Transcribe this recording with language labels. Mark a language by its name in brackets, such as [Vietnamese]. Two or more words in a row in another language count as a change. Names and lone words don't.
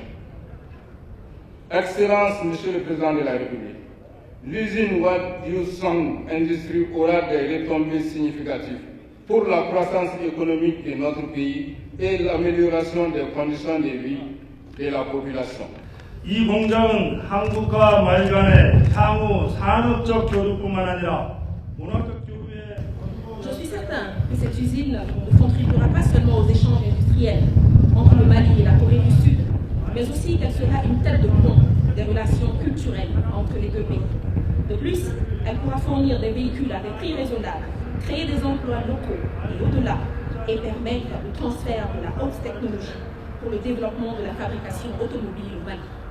[French] Excellence, Monsieur le Président de la République, l'usine Wad Yusang Industries aura des retombées significatives pour la croissance économique de notre pays et l'amélioration des conditions de vie de la population. [Korean] 이 공장은 한국과 말리 간의 향후 산업적 교류뿐만 아니라 문화적 교류에 [French] Je suis certain que cette usine ne contribuera pas seulement aux échanges industriels entre le Mali et la Corée du Sud, mais aussi qu'elle sera une tête de pont des relations culturelles entre les deux pays. De plus, elle pourra fournir des véhicules à des prix raisonnables, créer des emplois locaux et au-delà, et permettre le transfert de la haute technologie pour le développement de la fabrication automobile au Mali.